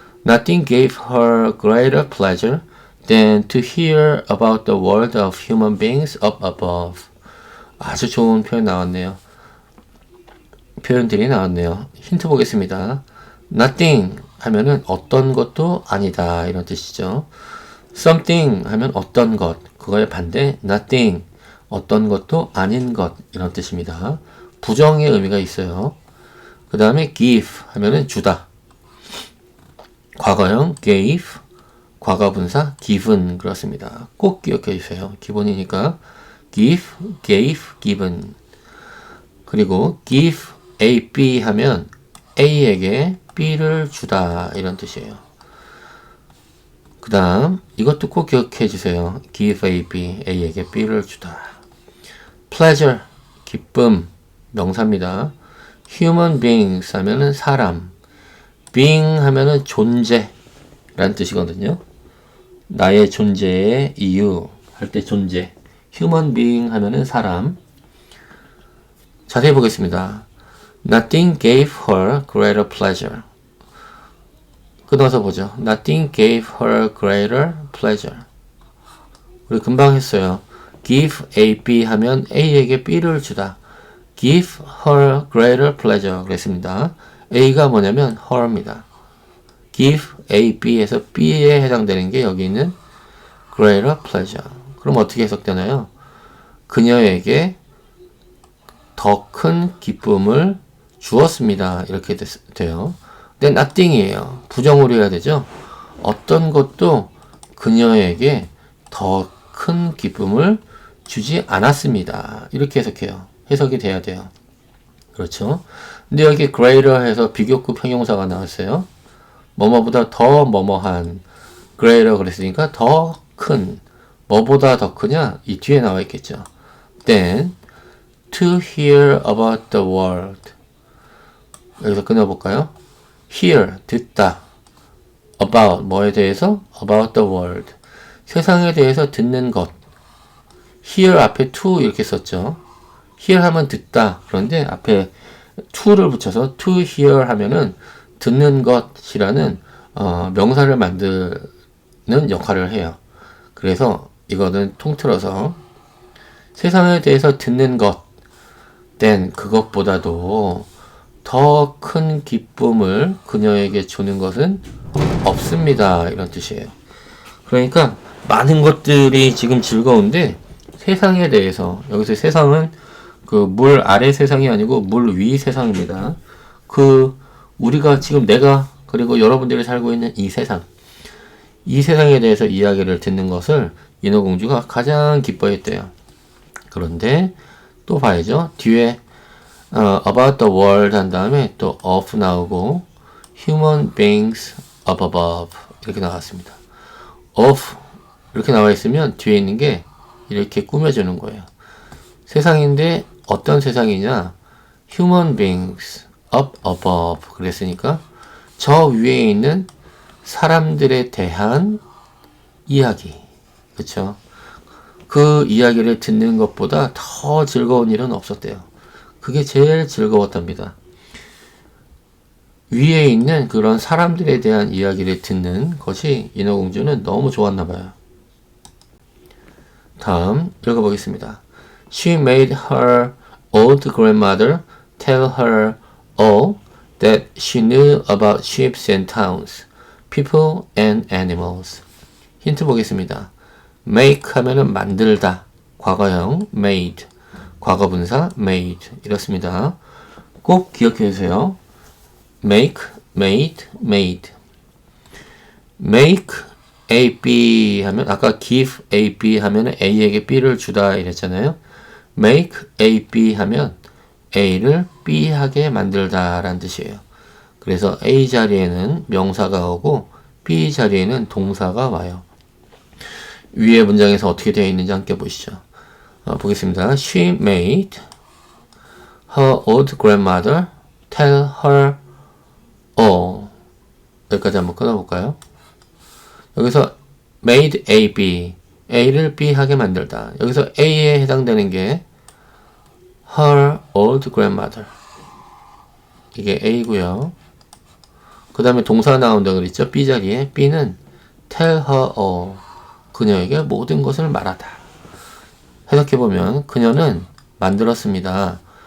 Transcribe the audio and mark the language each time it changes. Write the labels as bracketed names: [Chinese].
[English] Nothing gave her greater pleasure than to hear about the world of human beings up above. [Korean] 아주 좋은 표현 나왔네요. 표현들이 나왔네요. 힌트 보겠습니다. Nothing 하면은 어떤 것도 아니다 이런 뜻이죠. Something 하면 어떤 것, 그거의 반대 nothing, 어떤 것도 아닌 것 이런 뜻입니다. 부정의 의미가 있어요. 그 다음에 give 하면은 주다. 과거형 gave, 과거분사 given 그렇습니다. 꼭 기억해 주세요. 기본이니까 give, gave, given. 그리고 give A, B 하면 A에게 B를 주다 이런 뜻이에요. 그 다음 이것도 꼭 기억해 주세요. give A, B, A에게 B를 주다. pleasure, 기쁨, 명사입니다. human beings 하면은 사람, being 하면은 존재 라는 뜻이거든요. 나의 존재의 이유 할 때 존재, human being 하면은 사람. 자세히 보겠습니다. [English] Nothing gave her greater pleasure. [Korean] 끊어서 보죠. [English] Nothing gave her greater pleasure. [Korean] 우리 금방 했어요. Give A, B 하면 A에게 B를 주다. [English] Give her greater pleasure [Korean] 그랬습니다. A가 뭐냐면 her입니다. Give A, B에서 B에 해당되는 게 여기 있는 greater pleasure. 그럼 어떻게 해석되나요? 그녀에게 더 큰 기쁨을 주었습니다. 이렇게 돼요. 근데 nothing이에요. 부정으로 해야 되죠. 어떤 것도 그녀에게 더 큰 기쁨을 주지 않았습니다. 이렇게 해석해요. 해석이 돼야 돼요. 그렇죠. 근데 여기 greater 해서 비교급 형용사가 나왔어요. 뭐뭐보다 더 뭐뭐한 greater 그랬으니까 더 큰, 뭐보다 더 크냐? 이 뒤에 나와 있겠죠. [English] Then to hear about the world. [Korean] 여기서 끊어볼까요? hear, 듣다. about, 뭐에 대해서? [English] about the world. [Korean] 세상에 대해서 듣는 것. hear 앞에 to 이렇게 썼죠. hear 하면 듣다. 그런데 앞에 to를 붙여서 to hear 하면은 듣는 것이라는 명사를 만드는 역할을 해요. 그래서 이거는 통틀어서 세상에 대해서 듣는 것, then 그것보다도 더 큰 기쁨을 그녀에게 주는 것은 없습니다. 이런 뜻이에요. 그러니까 많은 것들이 지금 즐거운데 세상에 대해서, 여기서 세상은 그 물 아래 세상이 아니고 물 위 세상입니다. 그 우리가 지금 내가 그리고 여러분들이 살고 있는 이 세상에 대해서 이야기를 듣는 것을 인어공주가 가장 기뻐했대요. 그런데 또 봐야죠. 뒤에 [English] about the world [Korean] 한 다음에 또 of 나오고 [English] human beings up above [Korean] 이렇게 나왔습니다. of 이렇게 나와 있으면 뒤에 있는 게 이렇게 꾸며주는 거예요. 세상인데 어떤 세상이냐? [English] human beings up above [Korean] 그랬으니까 저 위에 있는 사람들에 대한 이야기. 그쵸? 그 이야기를 듣는 것보다 더 즐거운 일은 없었대요. 그게 제일 즐거웠답니다. 위에 있는 그런 사람들에 대한 이야기를 듣는 것이 인어공주는 너무 좋았나봐요. 다음 읽어보겠습니다. [English] She made her old grandmother tell her all that she knew about ships and towns, people and animals. [Korean] 힌트 보겠습니다. make 하면은 만들다, 과거형 made, 과거분사 made 이렇습니다. 꼭 기억해 주세요. make, made, made. make A, B 하면 아까 give A, B 하면 A에게 B를 주다 이랬잖아요. make A, B 하면 A를 B 하게 만들다 라는 뜻이에요. 그래서 A 자리에는 명사가 오고 B 자리에는 동사가 와요. 위에 문장에서 어떻게 되어 있는지 함께 보시죠. 보겠습니다. [English] She made her old grandmother tell her all. [Korean] 여기까지 한번 끊어볼까요? 여기서 [English] made A, B, [Korean] A를 B 하게 만들다. 여기서 A에 해당되는 게 [English] her old grandmother. [Korean] 이게 A고요. 그 다음에 동사 나온다 그랬죠? B 자리에. B는 [English] tell her all. [Korean] 그녀에게 모든 것을 말하다. 해석해보면 그녀는 만들었습니다.